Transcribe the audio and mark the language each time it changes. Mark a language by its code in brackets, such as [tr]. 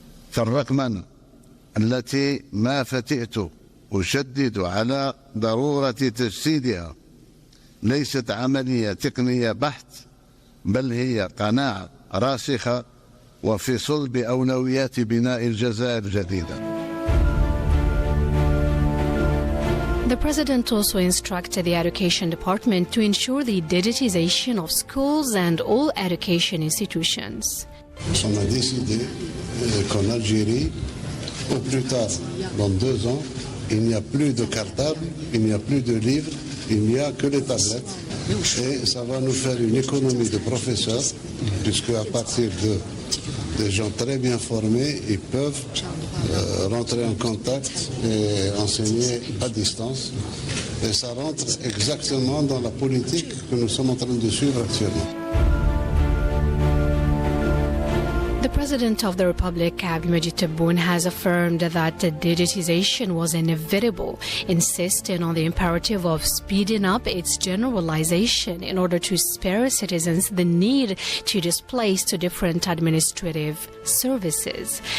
[ar] فالرقمنة التي ما فتئت أشدد على ضرورة تجسيدها ليست عملية تقنية بحت، بل هي قناعة راسخة وفي صلب أولويات بناء الجزائر الجديدة. [en] The President also instructed the Education Department to ensure the digitization of schools and all education institutions. [fr] On a décidé qu'en Algérie, au plus tard, dans 2 ans, il n'y a plus de cartable, il n'y a plus de livres, il n'y a que les tablettes. Et ça va nous faire une économie de professeurs, puisque à partir de gens très bien formés, ils peuvent rentrer en contact et enseigner à distance. Et ça rentre exactement dans la politique que nous sommes en train de suivre actuellement. [en] The President of the Republic, Abdelmadjid Tebboune, has affirmed that digitization was inevitable, insisting on the imperative of speeding up its generalization in order to spare citizens the need to displace to different administrative services.